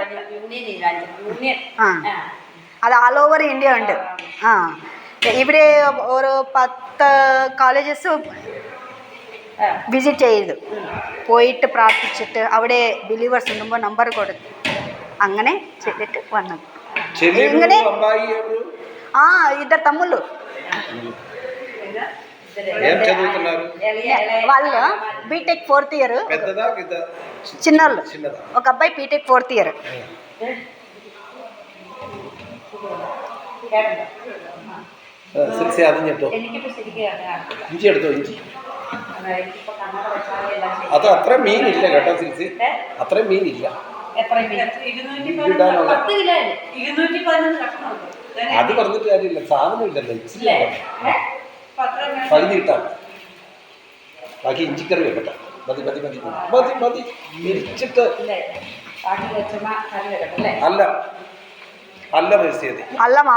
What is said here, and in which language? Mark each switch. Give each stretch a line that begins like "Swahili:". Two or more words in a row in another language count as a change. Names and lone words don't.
Malayalam: അത്
English: all over India
Malayalam: ഉണ്ട്. ഇവിടെ ഒരു 10
English: colleges visit
Malayalam: ചെയ്തു, പോയിട്ട് പ്രാർത്ഥിച്ചിട്ട് അവിടെ ബിലീവേഴ്സ് ഉണ്ടുമ്പോൾ നമ്പർ കൊടുത്തു, അങ്ങനെ ചെയ്തിട്ട് വന്നത്.
Telugu: ഇങ്ങനെ ఇద్దరు తమ్ముళ్ళు. వాళ్ళు బీటెక్ 4th ఇయర్. చిన్నోళ్ళు. ఒక అబ్బాయి బీటెక్ 4th ఇయర్.
Malayalam: അത് അത്ര മീനില്ല കേട്ടോ സിൽസി, അത്ര മീനില്ല. അത് പറഞ്ഞിട്ട് കാര്യമില്ല, സാധനം ഇല്ലല്ലോ. പകുതി കിട്ടാം, ബാക്കി ഇഞ്ചിക്കറി വെക്കട്ടെ. മതി മിരിച്ചിട്ട്
Telugu: అల్లం వేసేది. అల్లమా?